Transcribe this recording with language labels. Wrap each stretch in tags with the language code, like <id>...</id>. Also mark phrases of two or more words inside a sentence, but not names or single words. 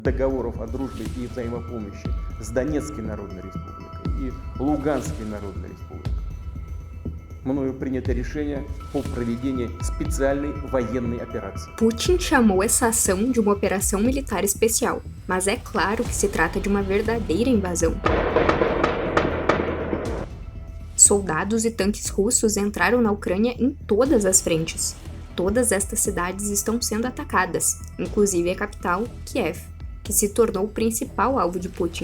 <ru>договоров о дружбе и взаимопомощи с Донецкой Народной Республикой и Луганской Народной Республикой, мною принято решение по проведению специальной военной операции.</ru> <pt>Putin chamou essa ação de uma operação militar especial, mas é claro que se trata de uma verdadeira invasão. Soldados e tanques russos entraram na Ucrânia em todas as frentes. Todas estas cidades estão sendo atacadas, inclusive a capital, Kiev, que se tornou o principal alvo de Putin.</pt>